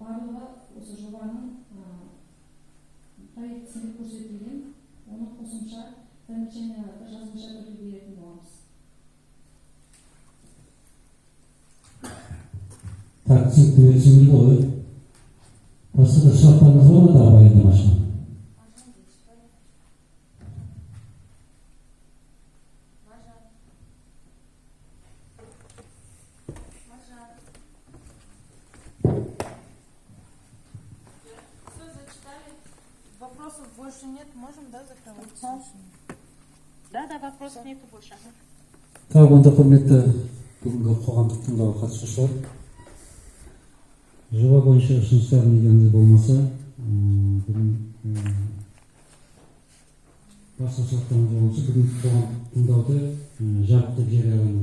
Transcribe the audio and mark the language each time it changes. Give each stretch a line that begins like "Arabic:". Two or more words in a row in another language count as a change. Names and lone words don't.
Kazakh: барлығы осы жобаның проектісінде көрсетілген, оны қосымша замечанияларды жазбаша түрде беретін боламыз. Так, түсінікті ғой. Басқа да сұрақтарыңыз бар ма да баяндамашыға?
Russian: Все зачитали. Вопросов больше нет. Можем, да, закрывать? Да, вопросов нету больше. Так,
Kazakh: онда құрметті бүгінгі қоғамдық тыңдауға қатысушылар. Жоба бойынша ұсыныстар дегеніңіз болмаса, бүгін басқа сұрақтарыңыз болмаса, бүгінгі қоғамдық тыңдауды жабық деп жариялаймын.